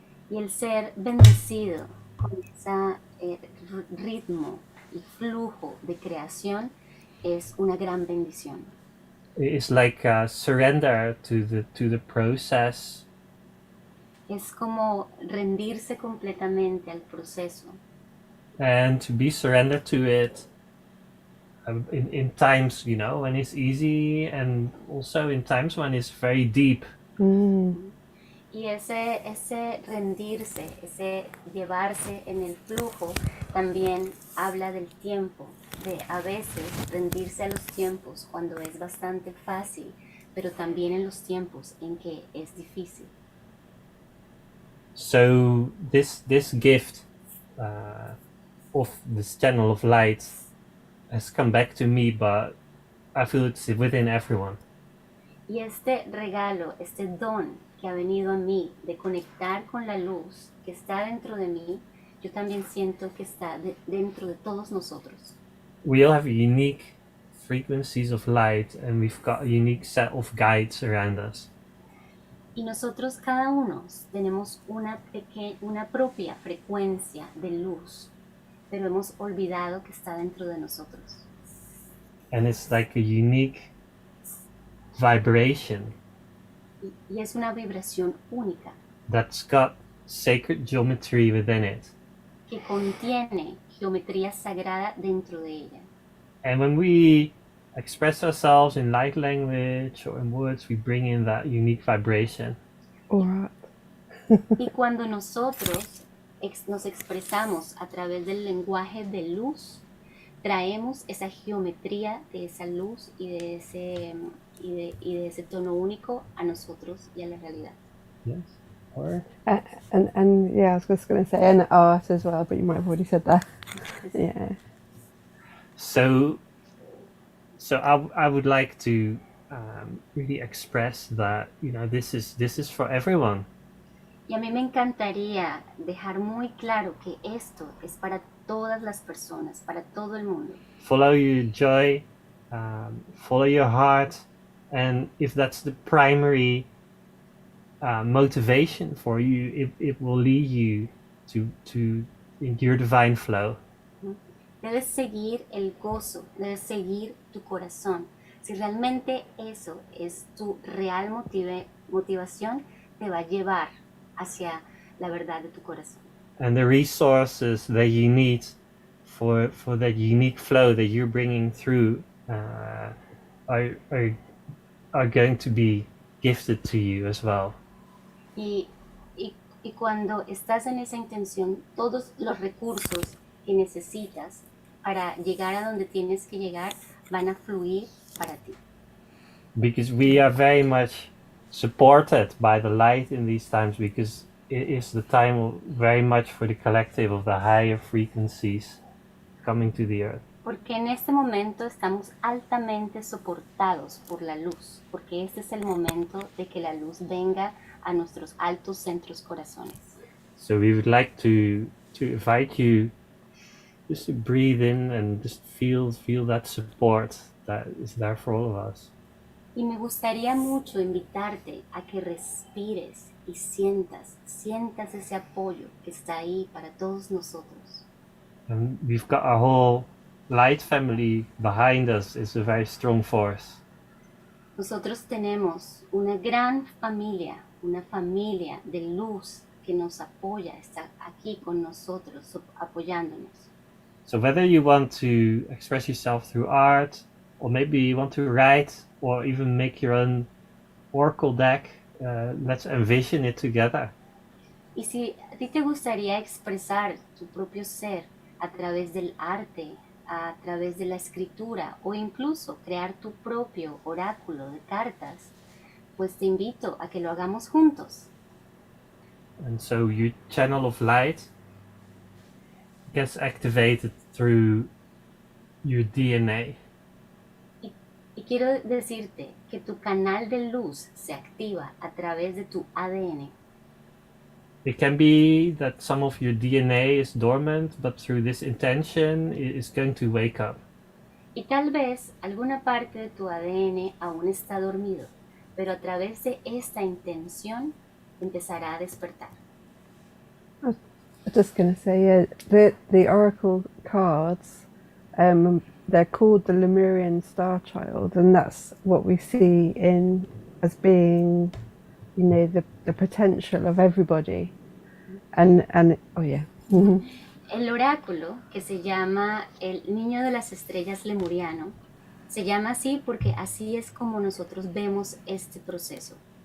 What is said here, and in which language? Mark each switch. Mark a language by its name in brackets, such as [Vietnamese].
[Spanish] Y el ser bendecido con ese ritmo y flujo de creación es una gran bendición. [English] It's like a surrender to the process. [Spanish] Es como rendirse completamente al proceso. [English] and to be surrendered to it in times, you know, when it's easy, and also in times when it's very deep. [Spanish] Y ese rendirse, ese llevarse en el flujo, también habla del tiempo, de a veces rendirse a los tiempos cuando es bastante fácil, pero también en los tiempos en que es difícil. [English] So this gift of this channel of light has come back to me, but I feel it's within everyone. [Spanish] Y este regalo, este don que ha venido a mí de conectar con la luz que está dentro de mí, yo también siento que está dentro de todos nosotros. [English] We all have unique frequencies of light, and we've got a unique set of guides around us. [Spanish] Y nosotros cada uno tenemos una propia frecuencia de luz, pero hemos olvidado que está dentro de nosotros. [English] And it's like a unique vibration [Spanish] Y es una vibración única [English] that's got sacred geometry within it. [Spanish] que contiene geometría sagrada dentro de ella. [English] And when we express ourselves in light language or in words, we bring in that unique vibration. Alright. [Spanish] Y cuando nosotros nos expresamos a través del lenguaje de luz, traemos esa geometría de esa luz y de ese tono único a nosotros y a la realidad. [English] Yes. Or And yeah, I was just going to say, and art as well, but you might have already said that. Yeah. so I would like to really express that, you know, this is for everyone. [Spanish] Y a mí me encantaría dejar muy claro que esto es para todas las personas, para todo el mundo. [English] Follow your joy, follow your heart, and if that's the primary motivation for you, it will lead you to your divine flow. [Spanish] Debes seguir el gozo, debes seguir tu corazón. Si realmente eso es tu real motivación, te va a llevar hacia la verdad de tu corazón. [English] And the resources that you need for that unique flow that you're bringing through are going to be gifted to you as well. [Spanish] Y cuando estás en esa intención, todos los recursos que necesitas para llegar a donde tienes que llegar van a fluir para ti. [English] Because we are very much supported by the light in these times, because it is the time very much for the collective of the higher frequencies coming to the earth. [Spanish] Porque en este momento estamos altamente soportados por la luz, porque este es el momento de que la luz venga a nuestros altos centros corazones. [English] So we would like to invite you just to breathe in and just feel that support that is there for all of us. [Spanish] Y me gustaría mucho invitarte a que respires y sientas ese apoyo que está ahí para todos nosotros. [English] And we've got our whole light family behind us. It's a very strong force. [Spanish] Nosotros tenemos una gran familia, una familia de luz que nos apoya, está aquí con nosotros, apoyándonos. [English] So whether you want to express yourself through art, or maybe you want to write, or even make your own oracle deck, let's envision it together. [Spanish] Y si a ti te gustaría expresar tu propio ser a través del arte, a través de la escritura, o incluso crear tu propio oráculo de cartas, pues te invito a que lo hagamos juntos. [English] And so your channel of light gets activated through your DNA. [Spanish] Y quiero decirte que tu canal de luz se activa a través de tu ADN. [English] It can be that some of your DNA is dormant, but through this intention, it is going to wake up. [Spanish] Y tal vez alguna parte de tu ADN aún está dormido, pero a través de esta intención empezará a despertar. [English] I was just going to say, the oracle cards, they're called the Lemurian Star Child, and that's what we see in as being, you know, the potential of everybody. And oh yeah. [Spanish] El oráculo, que se llama el Niño de las Estrellas Lemuriano, se llama así porque así es como nosotros vemos este proceso.